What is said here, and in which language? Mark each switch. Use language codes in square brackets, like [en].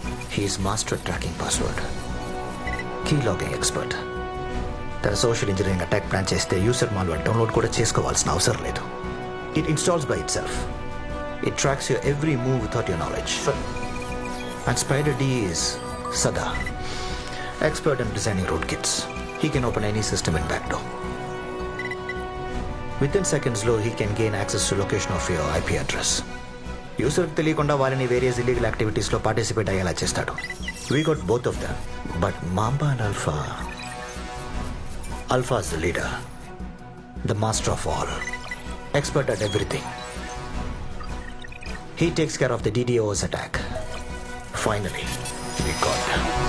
[en] He is master at tracking password, key logging expert. [te] తన social engineering attack plan చేస్తే user malware download కూడా చేసుకోవాల్సిన అవసరం లేదు. [en] It installs by itself. It tracks your every move without your knowledge. And Spider D is Sada, expert in designing rootkits. He can open any system in backdoor. Within seconds, he can gain access to location of your IP address. [te] User కి తెలియకుండా వాళ్ళని [en] various illegal activities [te] లో participate అయ్యేలా చేస్తాడు. [en] We got both of them, but Mamba and Alpha is the leader, the master of all, expert at everything. He takes care of the DDoS attack. Finally, we got him.